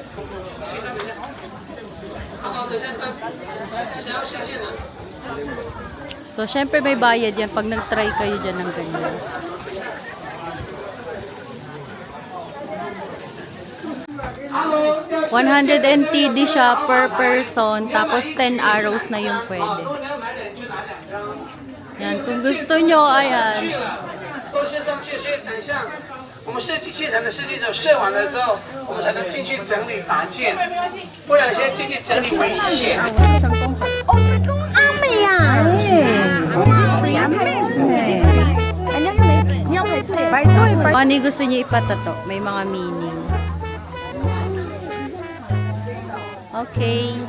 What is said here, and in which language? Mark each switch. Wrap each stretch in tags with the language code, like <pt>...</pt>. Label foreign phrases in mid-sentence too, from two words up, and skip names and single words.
<tl>So, syempre may bayad yan pag nag-try kayo dyan ng ganyan. $100 siya per person, tapos 10 arrows na yung pwede. Yan, kung gusto nyo, ayan.</tl> <zh>都先上去，所以等一下我们设计器材的设计者设完了之后，我们才能进去整理搭建，不然先进去整理危险。</zh> <tl>Ano yung gusto nyo ipatato? May mga meaning. Okay.</tl>